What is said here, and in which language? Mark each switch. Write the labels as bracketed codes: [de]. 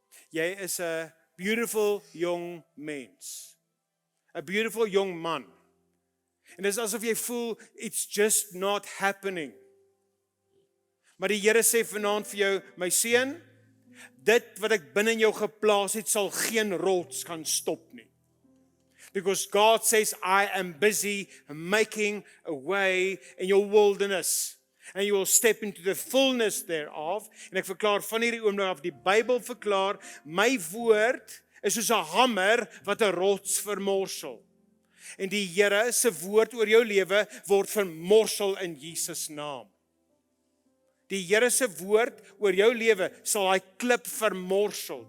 [af] Jy is 'n [en] beautiful young [af] mens. 'n [en] beautiful young man. [af] En dit is asof jy voel, [en] it's just not happening. [af] Maar die Here sê vanaand vir jou, my seun, dit wat ek binne in jou geplaas het, sal geen rots kan stop nie. [en] Because God says, I am busy making a way in your wilderness. And you will step into the fullness thereof. [af] En ek verklaar van hierdie oomblik af, die Bybel verklaar, my woord is soos 'n hamer wat 'n rots vermorsel. En die Here se woord oor jou lewe word vermorsel in Jesus naam. Die Here se woord oor jou lewe sal daai klip vermorsel.